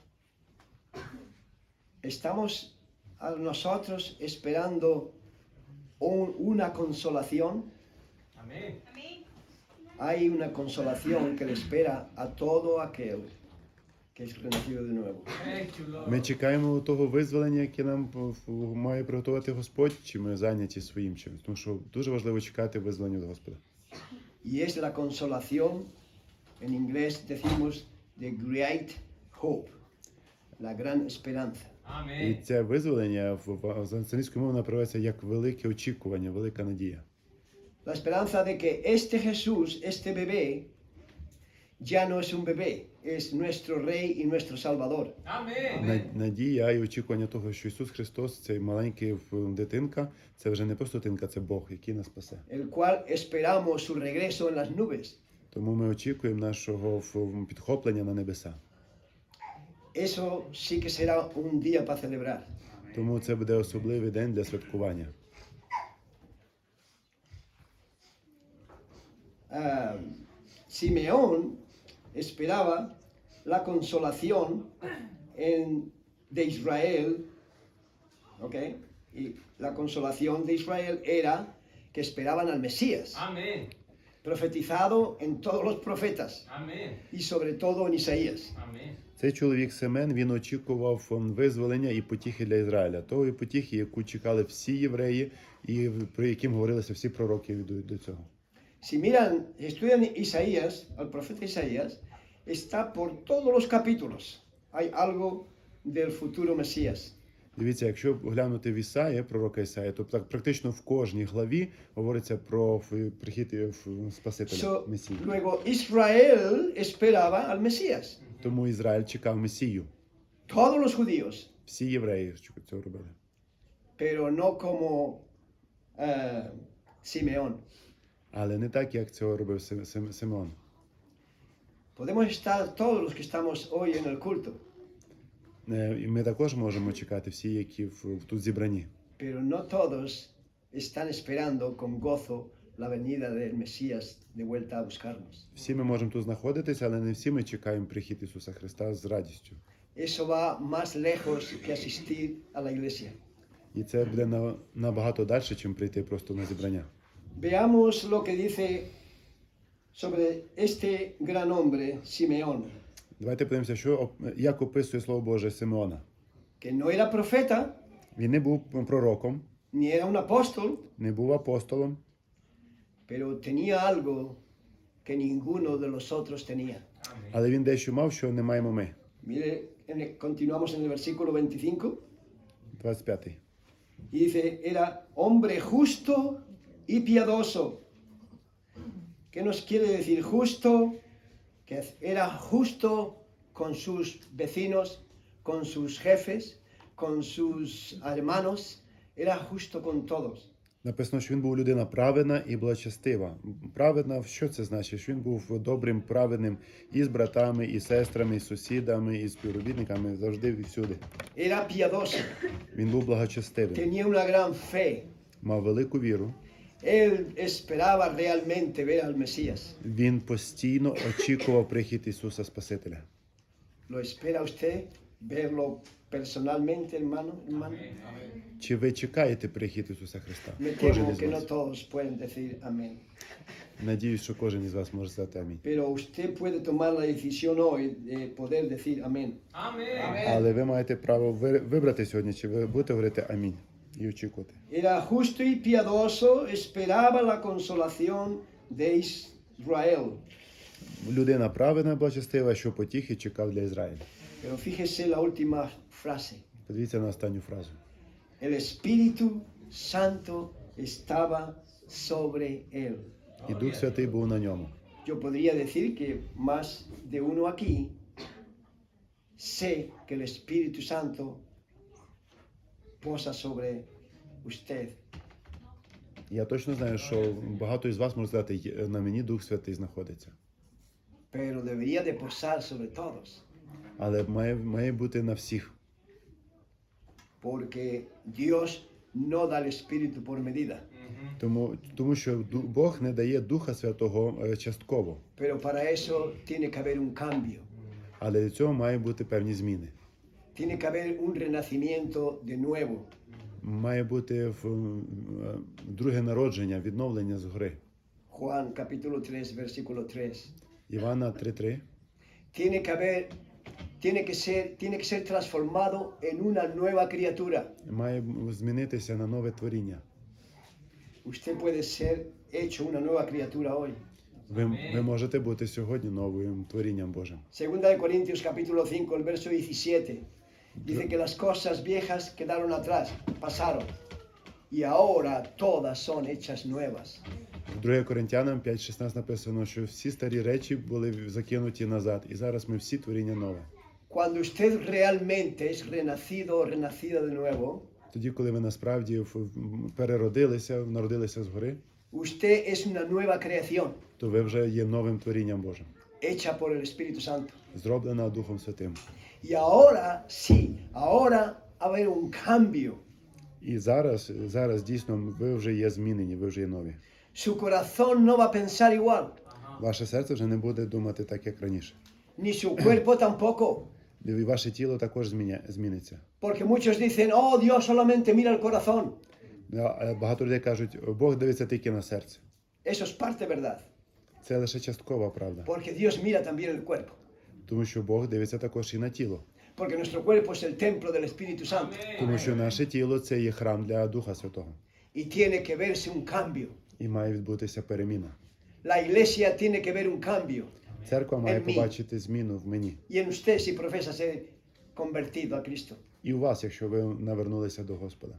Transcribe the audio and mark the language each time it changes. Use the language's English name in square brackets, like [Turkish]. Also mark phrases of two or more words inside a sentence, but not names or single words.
[Spanish] Estamos a nosotros esperando una consolación. Amén. Hay una consolación que le espera a todo aquel que es renacido de nuevo. [English] Thank you, Lord. [Ukrainian] Ми чекаємо того визволення, яке нам має приготувати Господь, чи ми зайняті своїм чимось. Тому що дуже важливо чекати визволення від Господа. [Spanish] Y es la consolación, en inglés decimos [English] the great hope, [Spanish] la gran esperanza. [Ukrainian] І [Spanish] Amén. [Ukrainian] це визволення в англійською мовою направляється як велике очікування, велика надія. [Spanish] La esperanza de que este Jesús, este bebé, ya no es un bebé, es nuestro Rey y nuestro Salvador. Amén. [Ukrainian] Надія і очікування того, що Ісус Христос, цей маленький дитинка, це вже не просто дитинка, це Бог, який нас спасе. [Spanish] El cual esperamos su regreso en las nubes. [Ukrainian] Тому ми очікуємо нашого підхоплення на небеса. [Spanish] Eso sí que será un día para celebrar. [Ukrainian] Тому це буде особливий день для святкування. [Spanish] Simeón esperaba la consolación de Israel, ¿ok? Y la consolación de Israel era que esperaban al Mesías, Amén. profetizado en todos los profetas Amén. y sobre todo en Isaías. Amén. [Ukrainian] Цей чоловік Семен, він очікував визволення і потіхи для Ізраїля. Того потіхи, яку чекали всі євреї, і про яким говорилися всі пророки до цього. [Spanish] Si miran, si estudian Isaías, al profeta Isaías, está por todos los capítulos. Hay algo del futuro Mesías. [Ukrainian] Дивіться, якщо глянути в Ісаї, пророка Ісаї, то так практично в кожній главі говориться про прихід Спасителя So, Месії. [Spanish] luego Israel esperaba al Mesías. [Ukrainian] Тому Ізраїль чекав Месію. [Spanish] Todos los judíos, [Ukrainian] Всі євреї цього робили. [Spanish] pero no como Simeón. [Ukrainian] Але не так, як цього робив Симеон. [Spanish] Podemos estar todos los que estamos hoy en el culto, [Ukrainian] І ми також можемо чекати всі, які тут зібрані. [Spanish] pero no todos están esperando con gozo la venida del Mesías de vuelta a buscarnos. [Ukrainian] Всі ми можемо тут знаходитися, але не всі ми чекаємо прихід Ісуса Христа з радістю. [Spanish] Eso va más lejos que asistir a la iglesia. [Ukrainian] І це буде набагато далі, ніж прийти просто на зібрання. [Spanish] Veamos lo que dice sobre este gran hombre, Simeón, [Ukrainian] Давайте подивимося, як описує Слово Боже Симеона. [Spanish] que no era profeta, [Ukrainian] Він не був пророком, [Spanish] ni era un apóstol, [Ukrainian] не був апостолом, [Spanish] pero tenía algo que ninguno de los otros tenía. [Ukrainian] але він дещо мав, що не маємо ми. [Spanish] Mire, continuamos en el versículo 25, 25. y dice, era hombre justo y piadoso. ¿Qué nos quiere decir justo? Que era justo con sus vecinos, con sus jefes, con sus hermanos, era justo con todos. [Ukrainian] Написано, що він був людина праведна і благочестива. Праведна, що це значить? Що він був добрим, праведним і з братами, і сестрами, і сусідами, і співробітниками, завжди і всюди. [Spanish] Era piadoso, [Ukrainian] Він був благочестивим, [Spanish] tenía una gran fe. [Ukrainian] мав велику віру. [Spanish] Él esperaba realmente ver al Mesías. [Ukrainian] Він постійно очікував прихід Ісуса Спасителя. [Spanish] ¿Lo espera usted verlo personalmente, hermano? [Ukrainian] Чи ви чекаєте прихід Ісуса Христа? [Spanish] Me [Ukrainian] Кожен [Spanish] temo [Ukrainian] із [Spanish] que no [Ukrainian] вас. [Spanish] todos pueden decir amén. [Ukrainian] Надіюсь, що кожен із вас може сказати амінь. [Spanish] Pero usted puede tomar la decisión hoy de poder decir amén. Amén. [Ukrainian] Але ви маєте право вибрати сьогодні, чи ви будете говорити амінь і очікувати. [Spanish] Era justo y piadoso, esperaba la consolación de Israel. [Ukrainian] Людина праведна, благочестива, що потіхи чекав для Ізраїля. [Spanish] Pero fíjese la última frase. [Ukrainian] Подивіться на останню фразу. [Spanish] El Espíritu Santo estaba sobre él. [Ukrainian] І Дух Святий був на ньому. [Spanish] Yo podría decir que más de uno aquí sé que el Espíritu Santo posa sobre usted. [Ukrainian] Я точно знаю, що багато із вас може сказати, на мені Дух Святий знаходиться. [Spanish] Pero debería de posar sobre todos, [Ukrainian] Але має бути на всіх. [Spanish] porque Dios no da el Espíritu por medida. [Ukrainian] Тому що Бог не дає Духа Святого частково. [Spanish] Pero para eso tiene que haber un cambio, [Ukrainian] Але для цього має бути певні зміни. [Spanish] tiene que haber un renacimiento de nuevo. [Ukrainian] Має бути друге народження, відновлення згори. [Spanish] Juan capítulo 3, versículo 3. [Ukrainian] Івана 3:3. [Spanish] Tiene que ser transformado en una nueva criatura. [Ukrainian] Має змінитися на нове творіння. [Spanish] Usted puede ser hecho una nueva criatura hoy. [Ukrainian] Ви можете бути сьогодні новим творінням Божим. [Spanish] Segunda de Corintios capítulo 5, el verso 17. Dice que las cosas viejas quedaron atrás, pasaron. Y ahora todas son hechas nuevas. [Ukrainian] В 2 Коринтянам 5:16 написано, що всі старі речі були закинуті назад, і зараз ми всі творіння нове. [Spanish] Cuando usted realmente es renacido o renacida de nuevo, [Ukrainian] Тоді, коли ви насправді переродилися, народилися згори, [Spanish] usted es una nueva creación, [Ukrainian] то ви вже є новим творінням Божим, [Spanish] hecha por el Espíritu Santo. [Ukrainian] зроблена Духом Святим. [Spanish] Y ahora, sí, ahora va a haber un cambio. [Ukrainian] І зараз дійсно ви вже є змінені, ви вже є нові. [Spanish] Su corazón no va a pensar igual, [Ukrainian] Ваше серце вже не буде думати так, як раніше. [Spanish] ni su cuerpo tampoco. [Ukrainian] І ваше тіло також зміниться. [Spanish] Porque muchos dicen, oh, Dios solamente mira el corazón. [Ukrainian] Багато людей кажуть, Бог дивиться тільки на серце. [Spanish] Eso es parte verdad, [Ukrainian] Це лише часткова правда. [Spanish] porque Dios mira también el cuerpo. [Ukrainian] Тому що Бог дивиться також і на тіло. [Spanish] Porque nuestro cuerpo es el templo del Espíritu Santo. [Ukrainian] Тому що наше тіло – це є храм для Духа Святого. [Spanish] Y tiene que verse un cambio. [Ukrainian] І має відбутися переміна. [Spanish] La iglesia tiene que ver un cambio. [Ukrainian] Церква має [Spanish] En mí. [Ukrainian] побачити зміну в мені. [Spanish] Y en usted si profesa ser convertido a Cristo. [Ukrainian] І у вас, якщо ви навернулися до Господа.